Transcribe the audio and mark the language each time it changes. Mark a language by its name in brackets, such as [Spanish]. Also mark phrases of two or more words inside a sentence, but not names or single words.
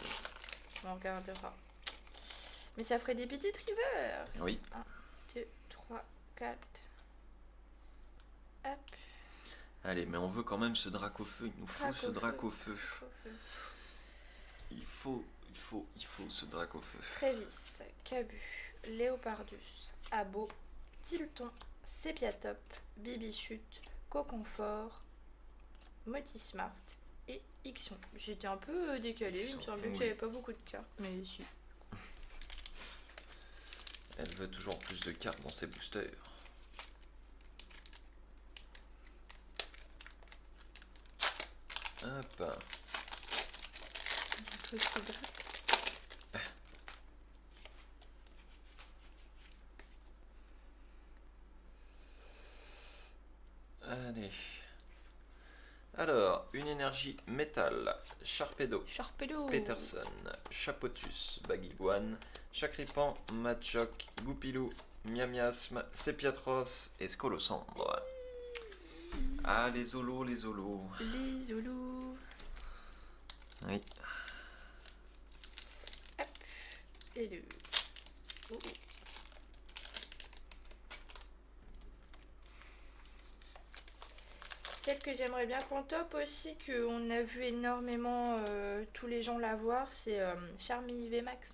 [French] On regardera. Mais ça ferait des petites reverse. Oui. 1, 2, 3, 4. Hop. Allez, mais on veut quand même ce Dracofeu, il nous faut ce Dracofeu. Il faut ce Dracofeu. Trévis, Cabu, Léopardus, Abo, Tilton, Sépiatop, Bibichute, Coconfort, Motismart et Ixion. J'étais un peu décalée, il me semblait que Oui. j'avais pas beaucoup de cartes, mais si. Elle veut toujours plus de cartes dans ses boosters. Hop. Un truc qui gratte. Allez. Alors, une énergie métal, Sharpedo, Sharpedo. Peterson, Chapotus, Bagiguan, Chacripan, Machoc, Goupilou, Miamiasme, Sépiatros et Scolosandre. Ah, les Zolos, les Zolos. Les Zoulous. Oui. Et le. Oh, oh. Celle que j'aimerais bien qu'on top aussi, qu'on a vu énormément tous les gens la voir, c'est Charmy VMAX.